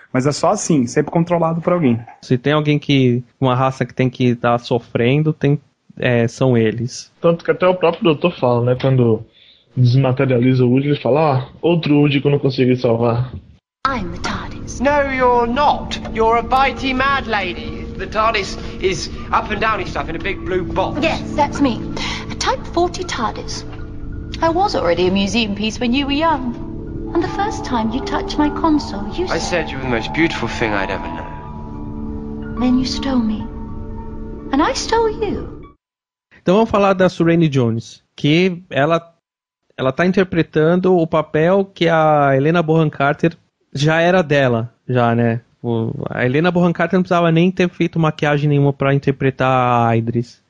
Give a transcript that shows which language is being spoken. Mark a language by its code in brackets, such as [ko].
[pt] Mas é só assim, sempre controlado por alguém. Se tem alguém que. Uma raça que tem que estar sofrendo, são eles. Tanto que até o próprio doutor fala, né? Quando desmaterializa o Woody, ele fala, outro Woody que eu não consegui salvar. [en] I'm the TARDIS. No, you're not. You're a bitey mad lady. The TARDIS is up and down and stuff in a big blue box. Yes, that's me. A type 40 TARDIS. I was already a museum piece when you were young. And the first time you touched my console, you said... I said you were the most beautiful thing I'd ever known. Then you stole me. And I stole you. [pt] Então vamos falar da Surene Jones, que ela está interpretando o papel que a Helena Bonham Carter já era dela, já, né? A Helena Bonham Carter não precisava nem ter feito maquiagem nenhuma para interpretar a Idris.